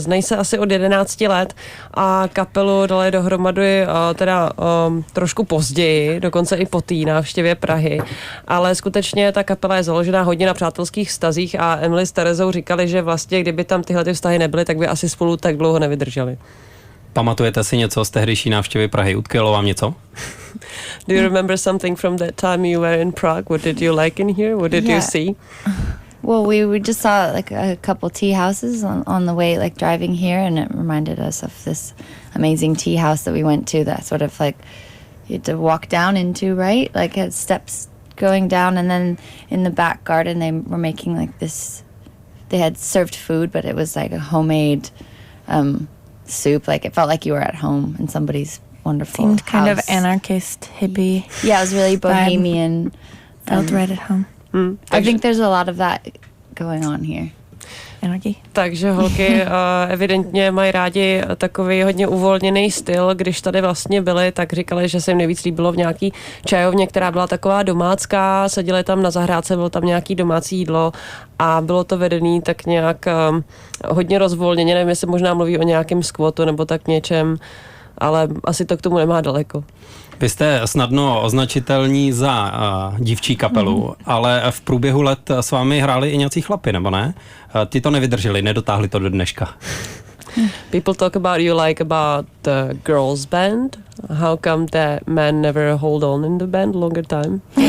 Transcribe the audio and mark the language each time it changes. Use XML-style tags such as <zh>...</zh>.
<cs>Znají se asi od 11 let a kapelu dali dohromady trošku později, dokonce i po té návštěvě Prahy. Ale skutečně ta kapela je založená hodně na přátelských vztazích a Emily s Theresou říkali, že vlastně kdyby tam tyhle ty vztahy nebyly, tak by asi spolu tak dlouho nevydrželi. Pamatujete si něco z tehdejší návštěvy Prahy? Utkvělo vám něco?</cs> <en>Do you remember something from that time you were in Prague? What did you like in here? What did you see? Well, we just saw like a couple tea houses on the way, like driving here, and it reminded us of this amazing tea house that we went to, that sort of like you had to walk down into, right? Like had steps going down, and then in the back garden they were making like this, they had served food, but it was like a homemade soup. Like it felt like you were at home in somebody's wonderful Seemed kind house. of anarchist, hippie. Yeah, it was really bohemian. Felt right at home. I think there's a lot of that going on here. Anarchy.</en> <cs>Takže holky evidentně mají rádi takový hodně uvolněný styl. Když tady vlastně byli, tak říkali, že se jim nejvíc líbilo v nějaký čajovně, která byla taková domácká, seděli tam na zahrádce, bylo tam nějaký domácí jídlo a bylo to vedený tak nějak hodně rozvolněně, nevím, jestli možná mluví o nějakém skvotu nebo tak něčem, ale asi to k tomu nemá daleko. Vy jste snadno označitelní za dívčí kapelu, ale v průběhu let s vámi hráli i nějací chlapi, nebo ne? Ty to nevydrželi, nedotáhli to do dneška.</cs> <en>People talk about you like about the girls band. How come the men never hold on in the band longer time?</en>